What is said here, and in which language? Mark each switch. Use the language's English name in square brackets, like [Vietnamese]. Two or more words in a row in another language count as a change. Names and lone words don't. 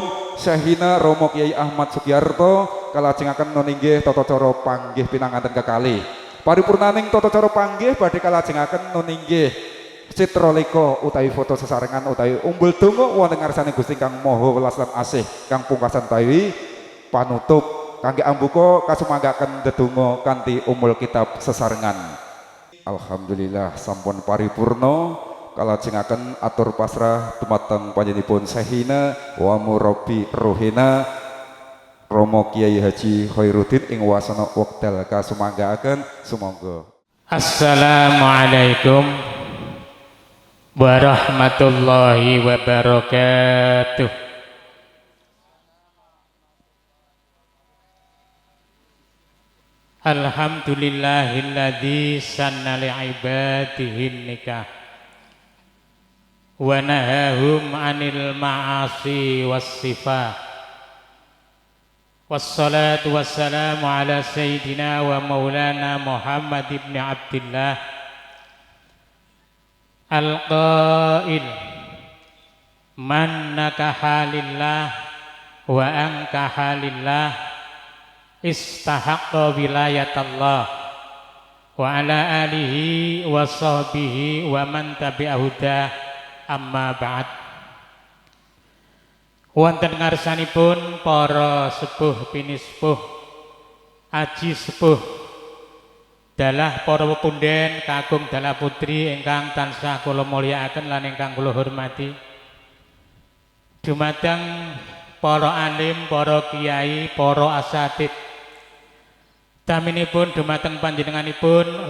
[Javanese] Sahina Romo Kiai Ahmad Sugiarto kalajengaken nggih tata cara panggih pinanganten kekalih paripurnaning tata cara panggih badhe kalajengaken nggih citraleka utawi foto sesarengan utawi umbul donga wonten ngarsane Gusti kang Maha Welas lan Asih kang pungkasan tawi panutup kangge ambuka kasumanggaken ndedonga kanthi umul kitab sesarengan. Alhamdulillah sampun paripurna kalajengaken atur pasrah dumateng panjenenganipun [Arabic] شيخنا ومربي روحنا [Javanese] Romo Kiai Haji Khairuddin ing wasana wekdal kasumanggaaken sumangga. [Arabic] السلام عليكم ورحمة الله وبركاته. الحمد لله الذي سن لعباده النكاح ونهاهم عن المعاصي والسفاح. والصلاة والسلام على سيدنا ومولانا محمد بن عبد الله القائل من نكح لله وأنكح لله استحق ولاية الله وعلى آله وصحبه ومن تبع الهدى أما بعد. [Javanese] Wonten ngarsanipun para sepuh pinispuh aji sepuh dalah para pepunden kakung dalah putri ingkang tansah kula mulyakaken lan ingkang kula hormati dumateng para alim, para kiai, para asatid taminipun dumateng panjenenganipun